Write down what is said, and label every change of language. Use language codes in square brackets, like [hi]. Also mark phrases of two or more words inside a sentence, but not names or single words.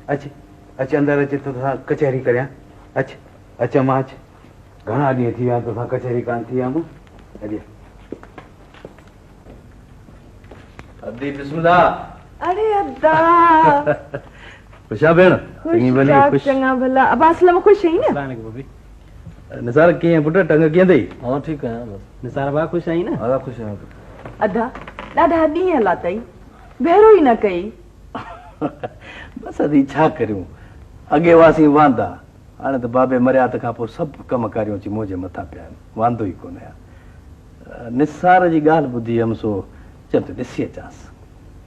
[sd] अच अच अंदरि अच, तोसां कचहरी करियां। अच अच मां अच, घणा ॾींहं थी विया तोसां कचहरी कान थी आहियां। अॼु अदी बिस्मिल्लाह। अरे अद्दा खुशा भेण? चङा भला। अब्बा असलम ख़ुशि आहीं न? निसार कीअं पुट, टंग कीअं अथई? [hi] हाँ ठीक है बस। [sd] निसार बा खुश आई ना? हाँ खुश आहियां। अदा ॾाढा ॾींहं लाथई, भेरो ई न कई। बस अदी छा करियूं, अॻे वासीं वांदा, हाणे त बाबे मरिया त खां पोइ सभु कम कारियूं अची मुंहिंजे मथां पिया आहिनि, वांदो ई कोन आहे। निसार जी ॻाल्हि ॿुधी हुअमि सो चम त ॾिसी अचांसि।